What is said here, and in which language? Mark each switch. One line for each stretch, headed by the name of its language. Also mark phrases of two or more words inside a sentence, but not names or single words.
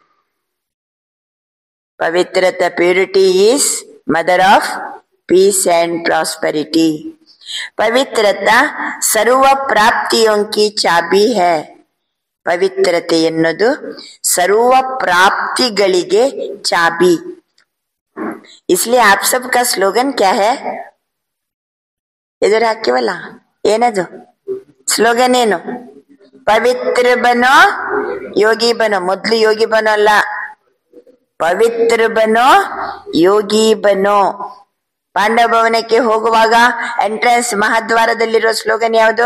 English: ಪವಿತ್ರತಾ purity is mother of peace and prosperity.
Hindi: पवित्रता सर्व प्राप्तियों की चाबी है.
Kannada: ಪವಿತ್ರತೆ ಎನ್ನುವುದು ಸರ್ವ ಪ್ರಾಪ್ತಿಗಳಿಗೆ ಚಾಬಿ.
Hindi: इसलिए आप सबका स्लोगन क्या है?
Kannada: ಎದುರು ಹಾಕಿವಲ್ಲ, ಏನದು ಸ್ಲೋಗನ್? ಏನು?
Hindi: पवित्र बनो योगी बनो.
Kannada: ಮೊದ್ಲು
Hindi: योगी बनो
Kannada: ಅಲ್ಲ,
Hindi: पवित्र बनो योगी बनो.
Kannada: ಪಾಂಡವ ಭವನಕ್ಕೆ ಹೋಗುವಾಗ ಎಂಟ್ರೆನ್ಸ್ ಮಹಾದ್ವಾರದಲ್ಲಿರೋ ಸ್ಲೋಗನ್ ಯಾವುದು?